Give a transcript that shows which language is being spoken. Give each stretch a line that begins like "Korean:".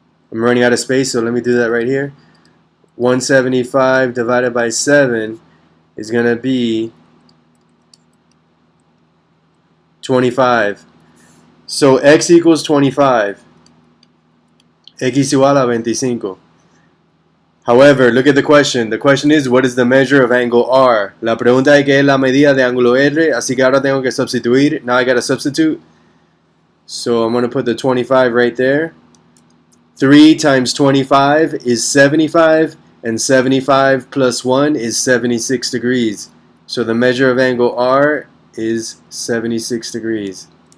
English: I'm running out of space, so let me do that right here. 175 divided by 7 is going to be 25. So x equals 25.
Spanish: X igual a 25.
English: However, look at the question. The question is, what is the measure of angle R?
Spanish: La pregunta es qué es la medida de ángulo R, así que ahora tengo que sustituir.
English: Now I got to substitute. So I'm going to put the 25 right there. 3 times 25 is 75, and 75 plus 1 is 76 degrees. So the measure of angle R is 76 degrees.